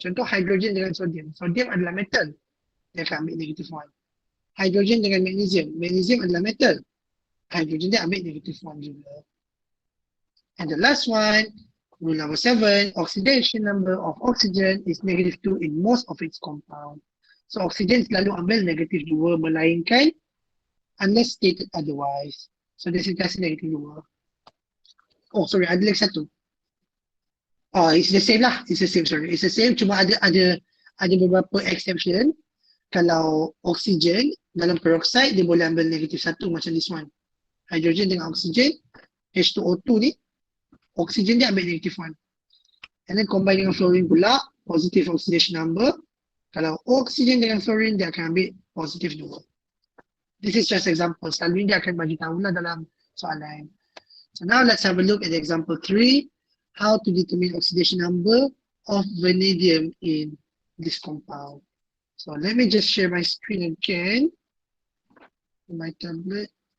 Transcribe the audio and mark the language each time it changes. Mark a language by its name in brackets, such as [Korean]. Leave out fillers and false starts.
[Malay] Contoh hidrogen dengan sodium. Sodium adalah metal. Dia akan ambil negative 1. Hidrogen dengan magnesium. Magnesium adalah metal. Hidrogen dia ambil negative 1 juga. [English] And the last one, rule number 7, oxidation number of oxygen is negative 2 in most of its compound. [Malay] So oxygen selalu ambil negative 2 melainkan [English] unless stated otherwise. [Malay] So dia kasi negative 2. [English] Oh sorry, [Malay] ada lagi satu. [English] Oh, it's the same lah. It's the same, sorry. It's the same, [Malay] cuma ada beberapa exception. Kalau oxygen dalam peroxide, dia boleh ambil negative 1 macam this one. Hydrogen dengan oxygen, H2O2 ni, oxygen dia ambil negative 1. [English] And then combine [Malay] dengan fluorine pula, positive oxidation number. Kalau oxygen dengan fluorine, dia akan ambil positive 2. [English] This is just example. [Malay] Selalu dia akan bagi tahu lah dalam soalan. [English] So now let's have a look at example 3. How to determine oxidation number of vanadium in this compound. So let me just share my screen again. My tablet.